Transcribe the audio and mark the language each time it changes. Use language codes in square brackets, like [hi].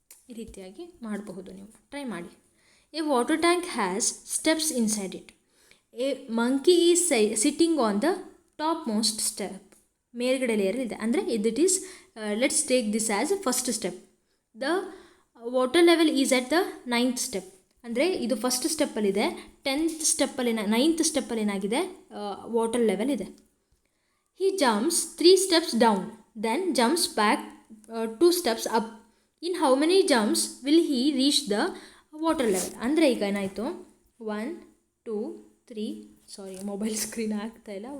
[kn] ಈ ರೀತಿಯಾಗಿ ಮಾಡಬಹುದು, ನೀವು ಟ್ರೈ ಮಾಡಿ. [en] A water tank has steps inside it. A monkey is sitting on the top most step. [kn] ಮೇಲ್ಗಡೆ ಲೇಯರ್ ಇದೆ. [en] ಅಂದರೆ it is let's take this as first step. The water level is at the 9th step. [kn] ಅಂದರೆ ಇದು first ಸ್ಟೆಪ್ಪಲ್ಲಿದೆ. 10th ಸ್ಟೆಪ್ಪಲ್ಲಿ 9th ಸ್ಟೆಪ್ಪಲ್ಲಿ ಏನಾಗಿದೆ, water level ಇದೆ. [en] He jumps 3 steps down, then jumps back 2 steps up. In how many jumps will he reach the water level? [kn] ಅಂದರೆ ಈಗ ಏನಾಯಿತು, 1 2 3 ಸಾರಿ mobile screen ಆಗ್ತಾ ಇಲ್ಲ.